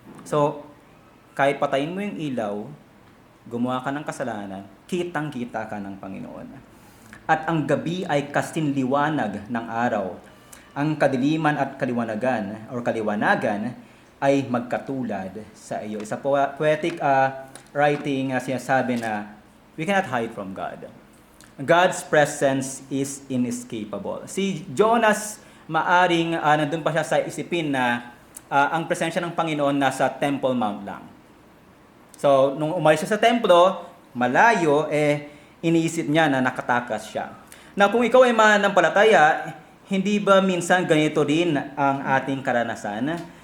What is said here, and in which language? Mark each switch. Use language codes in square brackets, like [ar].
[tl] So, kahit patayin mo yung ilaw, gumawa ka ng kasalanan, kitang-kita ka ng Panginoon. At ang gabi ay kastinliwanag ng araw. Ang kadiliman at kaliwanagan ay magkatulad sa iyo. Isa [en] poetic writing [tl] sinasabi na [en] we cannot hide from God. God's presence is inescapable. [tl] Si Jonas, maaring nandun pa siya sa isipin na ang presensya ng Panginoon nasa Temple Mount lang. So, nung umalis siya sa templo, malayo, iniisip niya na nakatakas siya. Na kung ikaw ay mananampalataya, hindi ba minsan ganito din ang ating karanasan?